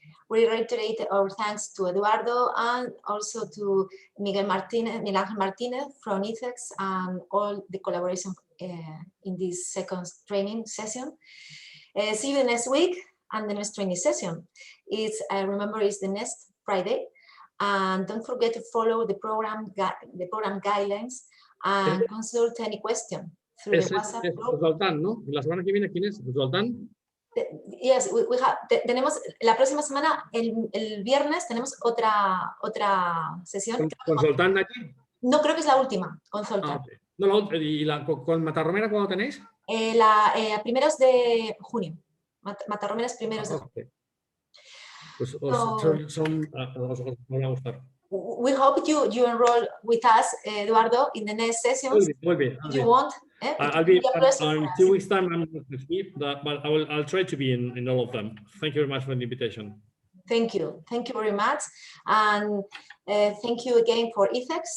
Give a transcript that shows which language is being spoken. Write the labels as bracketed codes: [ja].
[en] We reiterate our thanks to Eduardo and also to Miguel Martínez from ITHEX and all the collaboration in this second training session. See you next week and the next training session. Remember, it's the next Friday. And don't forget to follow the program guidelines and consult any question through the WhatsApp group. [es] Zoltán, ¿no? La semana que viene, ¿quién es? ¿Zoltán? [en] Yes, [es] tenemos la próxima semana, el viernes, tenemos otra sesión. ¿Con Zoltán aquí? No, creo que es la última, con Zoltán. [en] Okay. [es] No, ¿y con Matarromera cuándo tenéis? A primeros de junio. Matarromeras primeros de junio. Okay. Pues os van a gustar. [en] We hope you enroll with us, Eduardo, in the next sessions. [es] Muy bien. [en] If you want. I'll be in 2 weeks' time. I'm not to speak, but I'll try to be in all of them. Thank you very much for the invitation. Thank you very much, and thank you again for ITHEX.